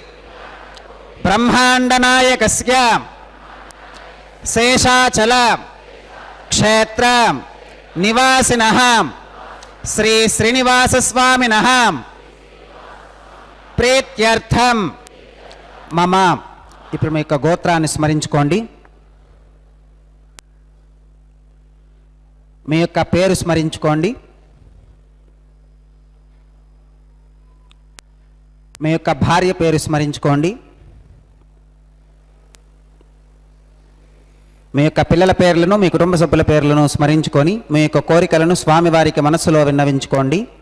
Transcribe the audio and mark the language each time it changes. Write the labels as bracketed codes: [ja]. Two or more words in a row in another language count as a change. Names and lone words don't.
[sa] ब्रह्मांडनायकस्य शेषाचल क्षेत्र निवासिनः श्री श्रीनिवास स्वामिनः प्रीत्यर्थं मम [te] ఇప్పుడు మీ యొక్క గోత్రాన్ని స్మరించుకోండి. మీ యొక్క పేరు స్మరించుకోండి. మీ యొక్క భార్య పేరు స్మరించుకోండి. మీ యొక్క పిల్లల పేర్లను మీ కుటుంబ సభ్యుల పేర్లను స్మరించుకొని మీ యొక్క కోరికలను స్వామివారికి మనస్సులో విన్నవించుకోండి.